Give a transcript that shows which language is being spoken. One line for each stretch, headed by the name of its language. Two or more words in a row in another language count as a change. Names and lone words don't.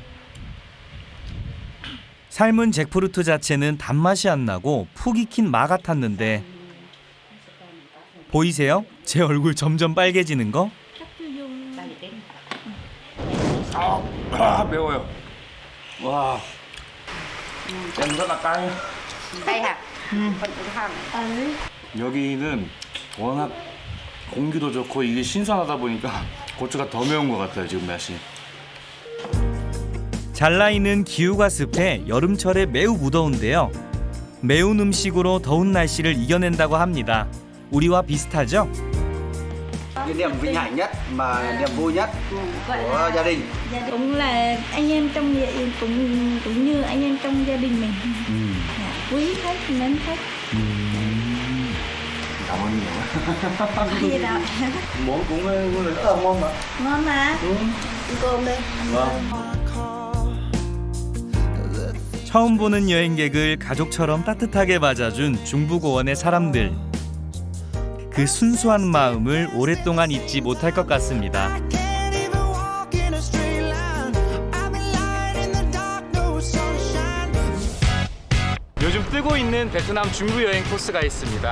Korean: 삶은 잭프루트 자체는 단맛이 안 나고 푹 익힌 마 같았는데 보이세요? 제 얼굴 점점 빨개지는 거? 매워요. 와. 짠
Vietnamese: rất là cay. Đây hả? Phần cũng hầm.
Korean: 여기는 워낙 공기도 좋고 이게 신선하다 보니까 고추가 더 매운 것 같아요 지금 맛이. 잘라있는 기후가 습해 여름철에 매우 무더운데요. 매운 음식으로 더운 날씨를 이겨낸다고 합니다. 우리와 비슷하죠?
Vietnamese: Cái niềm vinh hạnh nhất mà niềm vui nhất của gia đình. Cũng là anh em trong cũng như anh em trong gia đình mình. Quý hết, mến hết. Cảm ơn nhiều. Gì đâu. Món cũng rất là ngon mà. Ngon mà. Cơm đây.
Korean: 처음 보는 여행객을 가족처럼 따뜻하게 맞아준 중부고원의 사람들. 그 순수한 마음을 오랫동안 잊지 못할 것 같습니다. 요즘 뜨고 있는 베트남 중부 여행 코스가 있습니다.